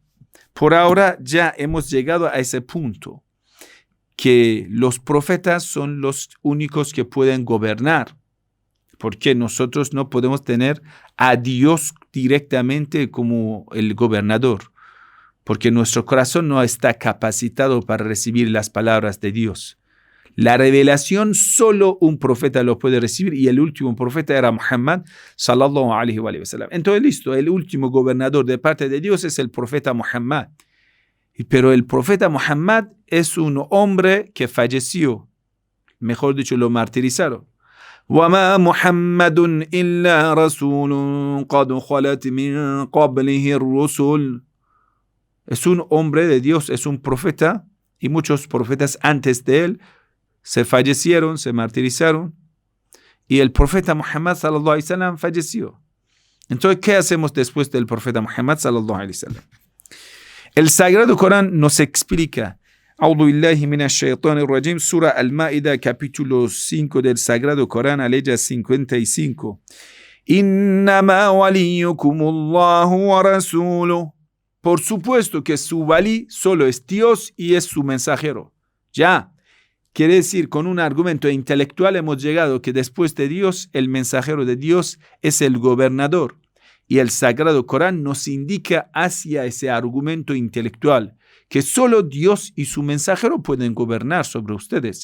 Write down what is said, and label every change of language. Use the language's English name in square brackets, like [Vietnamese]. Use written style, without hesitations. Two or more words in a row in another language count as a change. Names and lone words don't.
[Spanish] Por ahora ya hemos llegado a ese punto, que los profetas son los únicos que pueden gobernar, porque nosotros no podemos tener a Dios directamente como el gobernador, porque nuestro corazón no está capacitado para recibir las palabras de Dios. La revelación solo un profeta lo puede recibir, y el último profeta era Muhammad [Arabic] صلى الله عليه وسلم. [Spanish] Entonces listo, el último gobernador de parte de Dios es el profeta Muhammad. Pero el profeta Muhammad es un hombre que falleció, mejor dicho, lo martirizaron. [Arabic] وَمَا مُحَمَّدٌ إِلَّا رَسُولٌ قَدْ خَلَتْ مِنْ قَبْلِهِ الرُّسُلُ. [Spanish] Es un hombre de Dios, es un profeta, y muchos profetas antes de él se fallecieron, se martirizaron, y el profeta Muhammad [Arabic] صلى الله عليه وسلم [Spanish] falleció. Entonces, ¿qué hacemos después del profeta Muhammad [Arabic] صلى الله عليه وسلم? [Spanish] El Sagrado Corán nos explica, [Arabic] أعوذ بالله من الشيطان الرجيم سورة المائدة, [Spanish] capítulo 5 del Sagrado Corán, aleya 55. [Arabic] إنما وليكم الله ورسوله. [Spanish] Por supuesto que su walí solo es Dios y es su mensajero. Ya, quiere decir, con un argumento intelectual hemos llegado que después de Dios, el mensajero de Dios es el gobernador. Y el Sagrado Corán nos indica hacia ese argumento intelectual que solo Dios y su mensajero pueden gobernar sobre ustedes.